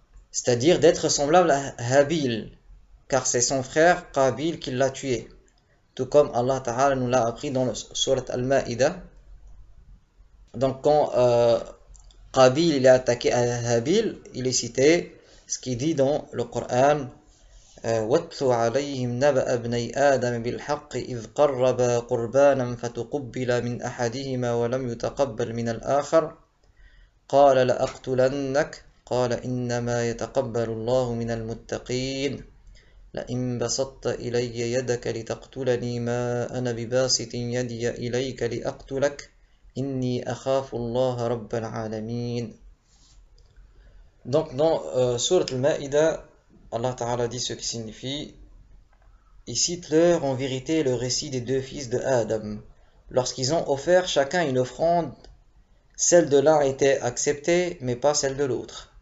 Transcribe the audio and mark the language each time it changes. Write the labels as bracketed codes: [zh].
[fr] C'est-à-dire d'être semblable à Habil, car c'est son frère Qabil qui l'a tué. Tout comme Allah Ta'ala nous l'a appris dans la sourate Al-Ma'idah. Donc quand Qabil il est attaqué à Habil, il est cité ce qu'il dit dans le Coran. [ar] واتل عليهم نبأ ابني آدم بالحق إذ قربا قربانا فتقبل من أحدهما ولم يتقبل من الآخر قال لأقتلنك قال إنما يتقبل الله من المتقين لئن بسطت إلي يدك لتقتلني ما أنا بباسط يدي إليك لأقتلك إني أخاف الله رب العالمين. [fr] Donc dans Sourate Al-Ma'idah, Allah Ta'ala dit ce qui signifie, il cite leur en vérité le récit des deux fils de Adam. Lorsqu'ils ont offert chacun une offrande, celle de l'un était acceptée, mais pas celle de l'autre.